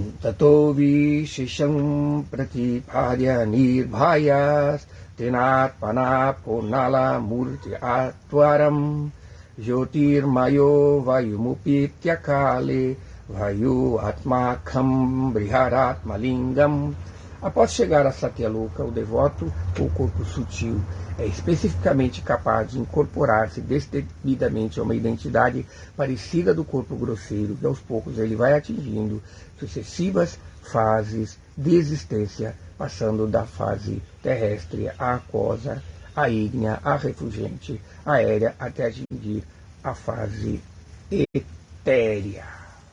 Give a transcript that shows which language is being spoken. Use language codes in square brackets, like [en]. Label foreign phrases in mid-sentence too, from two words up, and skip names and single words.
[sa] Tato vishesham pratipadya nirbhayas tenatpana purnala murti atvaram jyotirmayo vayumupityakale vayu atmakam briharatmalingam. [pt] Após chegar a Satyaloka, o devoto, ou corpo sutil, é especificamente capaz de incorporar-se destemidamente a uma identidade parecida do corpo grosseiro, que aos poucos ele vai atingindo sucessivas fases de existência, passando da fase terrestre à aquosa, à ígnea, à refulgente, aérea, até atingir a fase etérea.